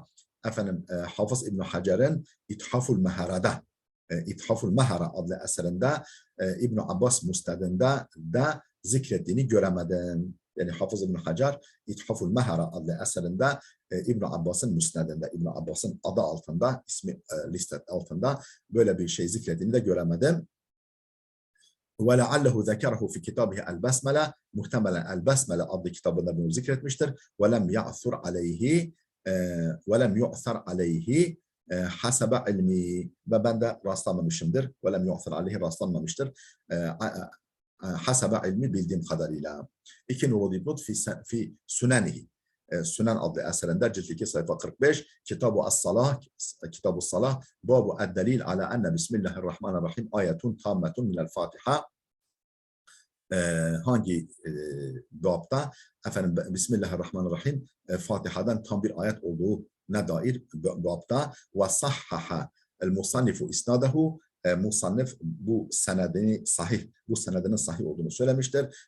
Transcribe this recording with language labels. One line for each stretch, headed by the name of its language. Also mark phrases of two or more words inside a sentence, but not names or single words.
Turkish: Hafız İbn Hacer'in İthaful Mehara'da, İthaful Mehara adlı eserinde İbn Abbas musnedinde de zikrettiğini göremedim. yani Hafız İbn Hacer İthaful Mehara adlı eserinde İbn Abbas'ın müsnedinde, İbn Abbas'ın adı altında, ismi liste altında böyle bir şey zikrettiğini de göremedim.
Arabic: وَلَعَلَّهُ ذَكَرَهُ فِي كِتَابِهِ الْبَسْمَلَةِ
Turkish: muhtemelen El-Besmele adlı kitabında bunu zikretmiştir.
Arabic: وَلَمْ يَعْثُرْ عَلَيْهِ وَلَمْ يُعْثَرْ عَلَيْهِ حَسَبَ ilmi
Turkish: ve ben de rastlamamışımdır.
Arabic: وَلَمْ يُعْثَرْ عَلَيْهِ rastlanmamıştır. حسب علمي
Turkish: bildiğim kadarıyla. İki nolu dipnot
Arabic: في سننه.
Turkish: Sünen adlı eserinde cilt 2 sayfa 45 Kitab-ı As-Salah Kitab-ı Salah
Arabic: باب الدليل على أن بسم الله الرحمن الرحيم آية تامة من الفاتحة
Turkish: hangi babda efendim Bismillahirrahmanirrahim Fatiha'dan tam bir ayet olduğuna dair babda
Arabic: وصحح المصنف إسناده
Turkish: musannif bu senedinin sahih olduğunu söylemiştir.